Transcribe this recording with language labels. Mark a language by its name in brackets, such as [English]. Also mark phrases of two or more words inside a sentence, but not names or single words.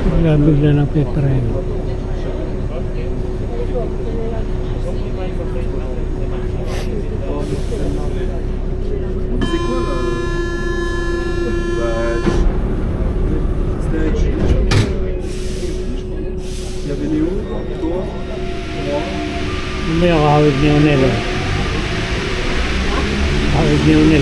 [Filipino] Kaya bigla nagpipreno. [French] C'est quoi là? Bah, c'était avec Jules, je crois. Il y avait Léo, toi, moi. [Filipino] Hindi ako hawig ni Onel. Hawig ni Onel.